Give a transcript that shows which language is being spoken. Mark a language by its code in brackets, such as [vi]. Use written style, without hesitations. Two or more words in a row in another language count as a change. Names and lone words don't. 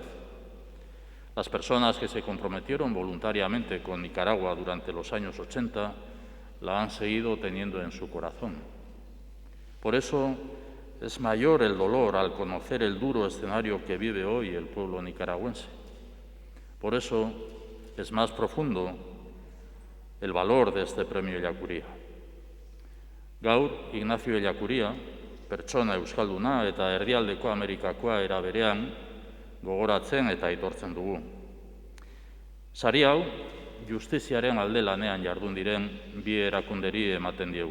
[es] Las personas que se comprometieron voluntariamente con Nicaragua durante los años 80 la han seguido teniendo en su corazón. Por eso es mayor el dolor al conocer el duro escenario que vive hoy el pueblo nicaragüense. Por eso es más profundo el valor de este premio Ellacuría. [eu] Gaur, Ignacio Ellacuría, pertsona euskalduna eta erdialdeko Amerikakoa era berean, gogoratzen eta aitortzen dugu. Sari hau, justiziaren alde lanean jardun diren bi erakunderi ematen diegu.